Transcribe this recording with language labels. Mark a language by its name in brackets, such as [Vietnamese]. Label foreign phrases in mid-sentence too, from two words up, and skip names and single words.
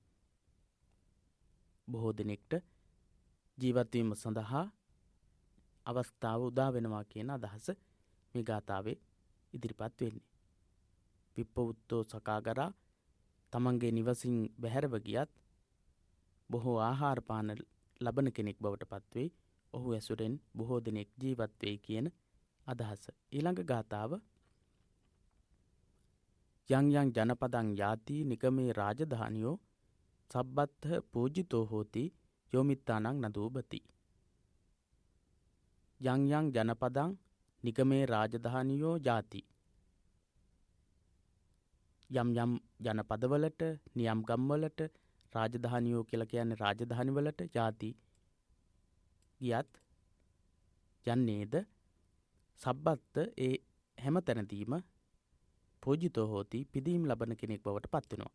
[Sinhala] බොහෝ දෙනෙක්ට ජීවත් වීම සඳහා අවස්ථාව උදා වෙනවා කියන අදහස මේ ගාථාවේ ඉදිරිපත් වෙන්නේ. [Pali] විප්පවුත්තෝ සකාගරා, [Sinhala] තමන්ගේ නිවසින් බැහැරව ගියත් බොහෝ ආහාර පාන ලබන කෙනෙක් බවට පත්වෙයි, ඔහු ඇසුරෙන් බොහෝ දෙනෙක් ජීවත් වෙයි කියන අදහස. ඊළඟ ගාථාව [Pali] යං යං ජනපදං යාති නිගමේ රාජධානියෝ සබ්බත්ථ පූජිතෝ හෝති යෝමිත්තානං නදූපති. යං යං ජනපදං නිගමේ රාජධානියෝ යාති, [Sinhala] යම් යම් ජනපදවලට, නියම් ගම්වලට, රාජධානියෝ කියලා කියන්නේ රාජධානිවලට, යාති ගියත් යන්නේද, සබ්බත්ත ඒ හැම තැනදීම, [Pali] පූජිතෝ හෝති [Sinhala] පිදීම් ලබන කෙනෙක් බවට පත් වෙනවා.